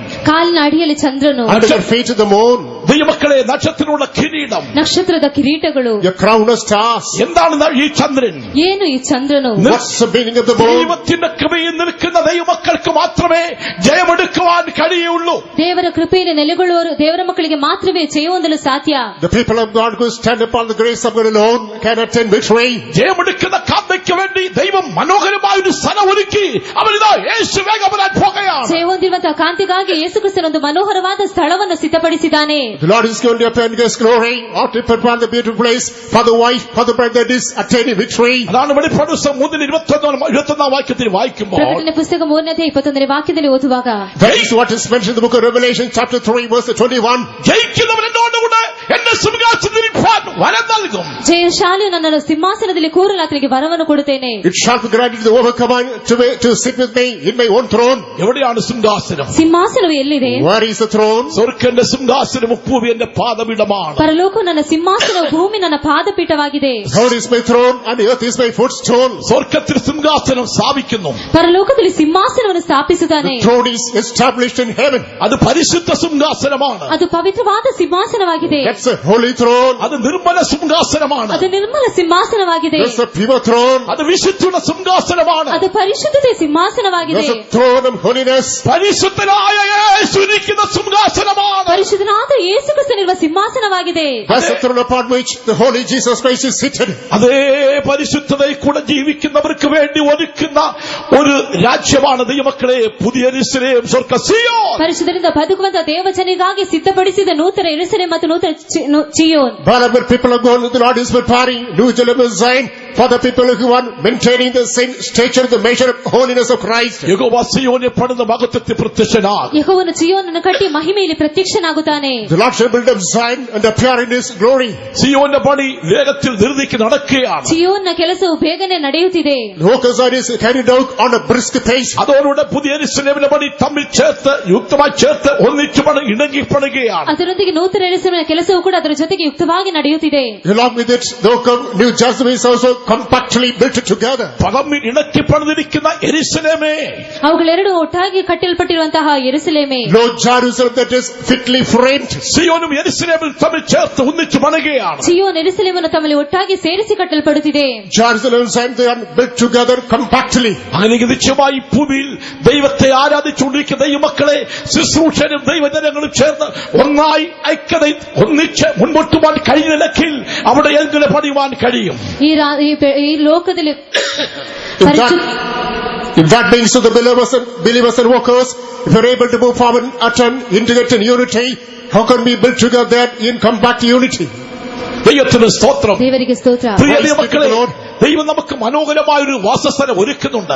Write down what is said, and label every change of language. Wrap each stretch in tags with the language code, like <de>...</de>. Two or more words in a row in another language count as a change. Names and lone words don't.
<kn>ಕಾಲಿನ ಅಡಿಯಲ್ಲಿ ಚಂದ್ರನು,</kn> <en>under the feet of the moon,</en> <ml>ദൈവമക്കളെ നക്ഷത്രമുള്ള കിരീടം,</ml> <kn>ನಕ್ಷತ್ರದ ಕಿರೀಟಗಳು,</kn> <en>a crown of stars.</en> <ml>എന്താണ് ഈ ചന്ദ്രൻ?</ml> <kn>ಏನು ಈ ಚಂದ್ರನು?</kn> <en>What's the meaning of the moon?</en> <ml>ദൈവത്തിന്റെ കൃപയിൽ നിൽക്കുന്ന ദൈവമക്കൾക്ക് മാത്രമേ ജയമെടുക്കുവാൻ കഴിയുള്ളൂ.</ml> <kn>ದೇವರ ಕೃಪೆಯಲ್ಲಿ ನೆಲೆಗೊಳ್ಳುವವರು ದೇವರ ಮಕ್ಕಳಿಗೆ ಮಾತ್ರವೇ ಜಯ ಹೊಂದಲು ಸಾಧ್ಯ.</kn> <en>The people of God who stand upon the grace of God alone can attain victory.</en> <ml>ജയമെടുക്കുന്ന കാന്തയ്ക്ക് വേണ്ടി ദൈവം മനോഹരമായ ഒരു സ്ഥലം ഒരുക്കി അവരിതാ യേശു വേഗം വരാൻ പോകുകയാണ്.</ml> <kn>ಜಯ ಹೊಂದಿರುವಂತಹ ಕಾಂತಿಗಾಗಿ ಯೇಸು ಕ್ರಿಸ್ತನೊಂದು ಮನೋಹರವಾದ ಸ್ಥಳವನ್ನು ಸಿದ್ಧಪಡಿಸಿದ್ದಾನೆ.</kn> <en>The Lord is going to appear in His glory, ought to prepare the beautiful place for the wife, for the bride that is attaining victory.</en> <ml>അതാണ് വെളിപ്പാട് പുസ്തകം 3:21 വാക്യത്തിൽ വായിക്കുമ്പോൾ,</ml> <kn>ಪ್ರಕಟಣೆ ಪುಸ್ತಕ 3:21 ವಾಕ್ಯದಲ್ಲಿ ಓದುವಾಗ,</kn> <en>That is what is mentioned in the book of Revelation chapter 3 verse 21.</en> <ml>ജയിക്കുന്നവൻ എന്നോടുകൂടെ എന്റെ സിംഹാസനത്തിൽ ഇരിപ്പാൻ വരം നൽകും.</ml> <kn>ಜಯಶಾಲಿಯು ನನ್ನನ್ನು ಸಿಂಹಾಸನದಲ್ಲಿ ಕೂರಲು ಆತನಿಗೆ ವರವನ್ನು ಕೊಡುತ್ತೇನೆ.</kn> <en>It shall be granted to the overcomer to sit with me in my own throne.</en> <ml>എവിടെയാണ് സിംഹാസനം?</ml> <kn>ಸಿಂಹಾಸನವು ಎಲ್ಲಿದೆ?</kn> <en>Where is the throne?</en> <ml>സ്വർഗ്ഗന്റെ സിംഹാസനം ഭൂമി എന്റെ പാദപീഠമാണ്.</ml> <kn>ಪರಲೋಕವು ನನ್ನ ಸಿಂಹಾಸನವು, ಭೂಮಿ ನನ್ನ ಪಾದಪೀಠವಾಗಿದೆ.</kn> <en>Heaven is my throne and earth is my footstool.</en> <ml>സ്വർഗ്ഗത്തിൽ സിംഹാസനം സ്ഥാപിക്കുന്നു.</ml> <kn>ಪರಲೋಕದಲ್ಲಿ ಸಿಂಹಾಸನವನ್ನು ಸ್ಥಾಪಿಸುತ್ತಾನೆ.</kn> <en>The throne is established in heaven.</en> <ml>അത് പരിശുദ്ധ സിംഹാസനമാണ്.</ml> <kn>ಅದು ಪವಿತ್ರವಾದ ಸಿಂಹಾಸನವಾಗಿದೆ.</kn> <en>That's a holy throne.</en> <ml>അത് നിർമ്മല സിംഹാസനമാണ്.</ml> <kn>ಅದು ನಿರ್ಮಲ ಸಿಂಹಾಸನವಾಗಿದೆ.</kn> <en>That's a pure throne.</en> <ml>അത് വിശുദ്ധിയുടെ സിംഹാസനമാണ്.</ml> <kn>ಅದು ಪರಿಶುದ್ಧತೆ ಸಿಂಹಾಸನವಾಗಿದೆ.</kn> <en>That's a throne of holiness.</en> <ml>പരിശുദ്ധനായ യേശു ഇരിക്കുന്ന സിംഹാസനമാണ്.</ml> <kn>ಪರಿಶುದ್ಧನಾದ ಯೇಸು ಕ್ರಿಸ್ತನಿರುವ ಸಿಂಹಾಸನವಾಗಿದೆ.</kn> <en>That's the throne upon which the holy Jesus Christ is seated.</en> <ml>അതേ പരിശുദ്ധതയിൽ കൂടെ ജീവിക്കുന്നവർക്ക് വേണ്ടി ഒരുക്കുന്ന ഒരു രാജ്യമാണ് ദൈവമക്കളെ പുതിയ യെരൂശലേം, സ്വർഗ്ഗ സിയോൻ.</ml> <kn>ಪರಿಶುದ್ಧರಿಂದ ಬದುಕುವಂತಹ ದೇವಜನಿಗಾಗಿ ಸಿದ್ಧಪಡಿಸಿದ ನೂತನ ಯೆರೂಸಲೇಮ್ ಮತ್ತು ನೂತನ ಚಿಯೋನ್.</kn> <en>Wherever people are going, the Lord is preparing New Jerusalem Zion for the people who are maintaining the same stature, the measure of holiness of Christ.</en> <ml>യഹോവ സിയോനെ പണിത മഹത്വത്തിൽ പ്രത്യക്ഷനാകും.</ml> <kn>ಯೆಹೋವನು ಚಿಯೋನನ್ನು ಕಟ್ಟಿ ಮಹಿಮೆಯಲ್ಲಿ ಪ್ರತ್ಯಕ್ಷನಾಗುತ್ತಾನೆ.</kn> <en>The Lord shall build up Zion and appear in His glory.</en> <ml>സിയോന്റെ പണി വേഗത്തിൽ ധൃതിക്ക് നടക്കുകയാണ്.</ml> <kn>ಚಿಯೋನ್ನ ಕೆಲಸವು ಬೇಗನೆ ನಡೆಯುತ್ತಿದೆ.</kn> <en>The work of Zion is carried out on a brisk pace.</en> <ml>അതോടുകൂടെ പുതിയ യെരൂശലേമിന്റെ പണി തമ്മിൽ ചേർത്ത് യുക്തമായി ചേർത്ത് ഒന്നിച്ചു ഇണങ്ങി പണിയുകയാണ്.</ml> <kn>ಅದರೊಂದಿಗೆ ನೂತನ ಯೆರೂಸಲೇಮಿನ ಕೆಲಸವು ಕೂಡ ಅದರ ಜೊತೆಗೆ ಯುಕ್ತವಾಗಿ ನಡೆಯುತ್ತಿದೆ.</kn> <en>Along with it, the work of New Jerusalem is also compactly built together.</en> <ml>തമ്മിൽ ഇണക്കി പണിതിരിക്കുന്ന യെരൂശലേമേ,</ml> <kn>ಅವುಗಳೆರಡು ಒಟ್ಟಾಗಿ ಕಟ್ಟಲ್ಪಟ್ಟಿರುವಂತಹ ಯೆರೂಸಲೇಮೇ,</kn> <en>Lord Jerusalem that is fitly framed.</en> <ml>സിയോനും യെരൂശലേമും തമ്മിൽ ചേർത്ത് ഒന്നിച്ചു പണിയുകയാണ്.</ml> <kn>ಚಿಯೋನ್ ಯೆರೂಸಲೇಮನ್ನು ತಮ್ಮಲ್ಲಿ ಒಟ್ಟಾಗಿ ಸೇರಿಸಿ ಕಟ್ಟಲ್ಪಡುತ್ತಿದೆ.</kn> <en>Jerusalem and Zion, they are built together compactly.</en> <ml>അങ്ങനെ നിശ്ചയമായി ഭൂമിയിൽ ദൈവത്തെ ആരാധിച്ചുകൊണ്ടിരിക്കുന്ന ദൈവമക്കളെ ശുശ്രൂഷനും ദൈവജനങ്ങളും ചേർന്ന് ഒന്നായി ഐക്യത ഒന്നിച്ച് മുൻപോട്ട് പോകാൻ കഴിയുന്ന നിലയ്ക്കിൽ അവിടെ എങ്ങനെ പണിയുവാൻ കഴിയും?</ml> <kn>ಈ ಲೋಕದಲ್ಲಿ</kn> <en>If that means to the believers and workers, if we are able to move forward at an integrated unity, how can we build together in compact unity?</en> <ml>ദൈവത്തിന് സ്തോത്രം.</ml> <kn>ದೇವರಿಗೆ ಸ್ತೋತ್ರ.</kn> <ml>പ്രിയ ദൈവമക്കളെ, ദൈവം നമുക്ക് മനോഹരമായ ഒരു വാസസ്ഥലം ഒരുക്കുന്നുണ്ട്.</ml>